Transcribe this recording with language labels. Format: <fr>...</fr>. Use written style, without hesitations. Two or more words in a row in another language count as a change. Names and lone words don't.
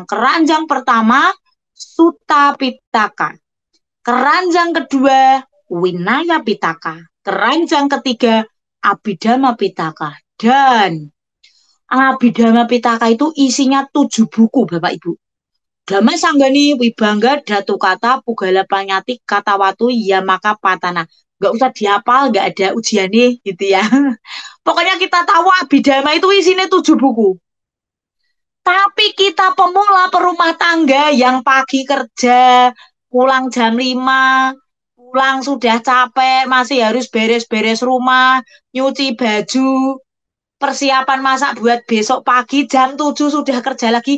<id>Keranjang pertama, Sutta Pitaka. Keranjang kedua, Winaya Pitaka. Keranjang ketiga, Abhidhamma Pitaka. Dan Abhidhamma Pitaka itu isinya 7 buku Bapak Ibu. Dhamma Sanggani, Wibangga, Datu Kata, Pugala Panyati, Katawatu, Yamaka Patana. Nggak usah dihafal, nggak ada ujiannya gitu ya. Pokoknya kita tahu Abhidhamma itu isinya 7 buku. Tapi kita pemula perumah tangga yang pagi kerja, pulang jam 5, pulang sudah capek, masih harus beres-beres rumah, nyuci baju, persiapan masak buat besok pagi, jam 7 sudah kerja lagi.</id>